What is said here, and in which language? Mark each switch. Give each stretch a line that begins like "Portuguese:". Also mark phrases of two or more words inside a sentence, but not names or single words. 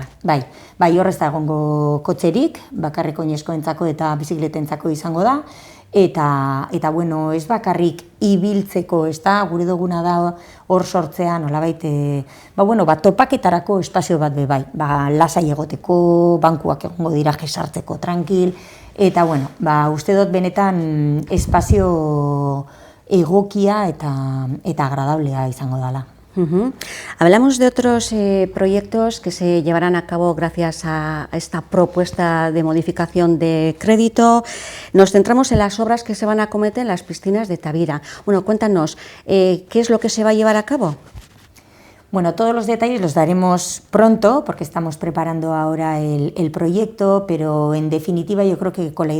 Basque: Bai, horrez da egongo kotxerik, bakarrik oinezkoentzako eta bizikletentzako izango da, eta ez bakarrik ibiltzeko, ez da, gure duguna da hor sortzea, nolabait, topaketarako espazio bat bai, lasai egoteko, bankuak egongo dira jesartzeko tranquil, eta uste dut benetan espazio egokia eta agradablea izango dela.
Spanish: Hablamos de otros proyectos que se llevarán a cabo gracias a esta propuesta de modificación de crédito. Nos centramos en las obras que se van a acometer en las piscinas de Tavira. Bueno, cuéntanos, ¿qué es lo que se va a llevar a cabo? Bueno, todos los detalles los daremos pronto porque estamos preparando ahora el proyecto, pero en definitiva yo creo que con la